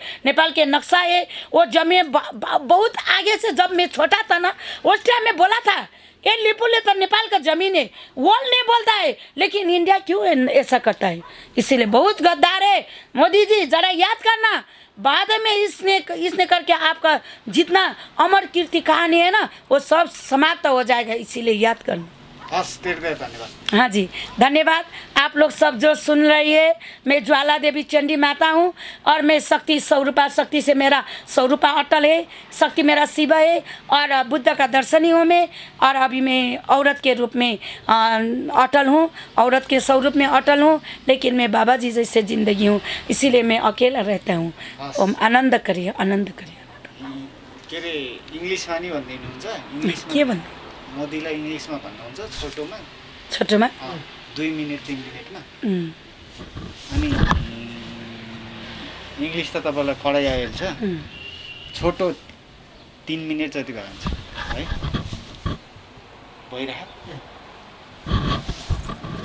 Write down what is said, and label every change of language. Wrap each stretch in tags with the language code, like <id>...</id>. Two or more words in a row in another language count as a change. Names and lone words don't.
<hi>नेपाल के नक्शा है, वो जमीन बहुत आगे से, जब मैं छोटा था ना उस टाइम में बोला था ये लिपुले तो नेपाल का जमीन है, वर्ल्ड नहीं बोलता है। लेकिन इंडिया क्यों ऐसा करता है? इसीलिए बहुत गद्दार है मोदी जी, ज़रा याद करना। बाद में इसने करके आपका जितना अमर कीर्ति कहानी है ना वो सब समाप्त हो जाएगा। इसीलिए याद करना।</hi> <ne>हस् धेरै धन्यवाद।</ne> <hi>हाँ जी, धन्यवाद। आप लोग सब जो सुन रही है, मैं ज्वाला देवी चंडी माता हूँ और मैं शक्ति स्वरूपा, शक्ति से मेरा स्वरूपा अटल है, शक्ति मेरा शिव है और बुद्ध का दर्शनी हूँ मैं। और अभी मैं औरत के रूप में अटल हूँ, औरत के स्वरूप में अटल हूँ, लेकिन मैं बाबा जी जैसे ज़िंदगी हूँ, इसीलिए मैं अकेला रहता हूँ। ओम आनंद करिए, आनंद करिए।</hi> <ne>के अरे इङ्ग्लिसमा नि भनिदिनुहुन्छ? इङ्ग्लिसमा के भन्नु? मोदीलाई इङ्ग्लिसमा भन्नुहुन्छ छोटोमा? छोटोमा 2 मिनेट 3 मिनेटमा। उम्, अनि इङ्ग्लिस त तपाईँलाई कडै आइहाल्छ, छोटो 3 मिनेट जति भयो हुन्छ है, भइरह पक्कै।</ne>